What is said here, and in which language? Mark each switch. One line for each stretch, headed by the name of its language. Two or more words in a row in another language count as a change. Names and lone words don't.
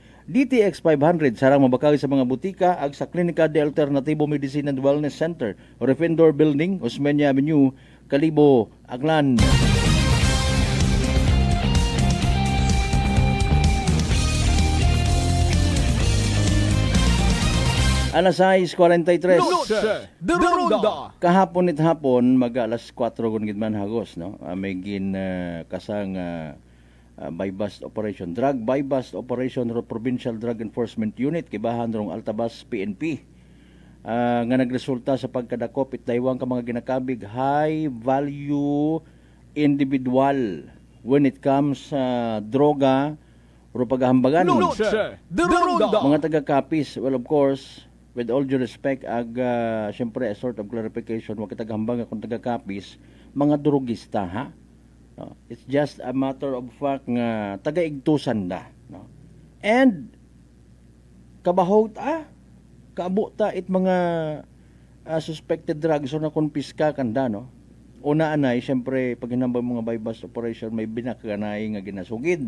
Aklanon: DTX 500 sarang mabakag sa mga butika ag sa Klinika de Alternativo Medicine and Wellness Center, Refendor Building, Osmeña Avenue, Calibo, Aklan. Alas 6:43. Noche de Ronda. Kahapon it hapon mag alas 4 gun gid man hagos no. May gin kasang
English: bypass operation, drug bypass operation
Aklanon: ro Provincial Drug Enforcement Unit kibahan rong Altabas PNP. Nga nagresulta sa pagkadakop it daywang ka mga ginakabig
English: high value individual when it comes
Aklanon: sa droga ro paghambagan. Noche de Ronda. Mga taga-kapis,
English: well of course, with all due respect
Aklanon: ag syempre
English: a sort of clarification
Aklanon: wa kita gahambang kung taga-kapis, mga drogista ha. No,
English: it's just a matter of fact
Aklanon: nga taga-igtusan da, no. And kabahot kaabo ta it mga
English: suspected drugs
Aklanon: o na konpiska kanda no. Una anay syempre pag hinambang mga
English: bypass operation
Aklanon: may binakanay nga ginasugid.